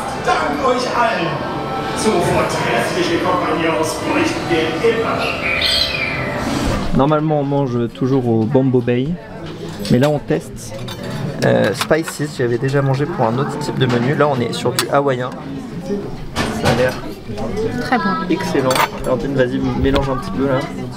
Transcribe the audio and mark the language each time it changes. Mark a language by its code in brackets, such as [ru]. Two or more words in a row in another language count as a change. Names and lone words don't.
[de] Dank euch allen! So vortreffliche Kompagnons bräuchten wir immer! [fr] Normalement on mange toujours au Bambo Bay, mais là on teste Spices. J'avais déjà mangé pour un autre type de menu. Là on est sur du hawaïen. Ça a l'air Très bon. excellent. Valentine, vas-y, mélange un petit peu là.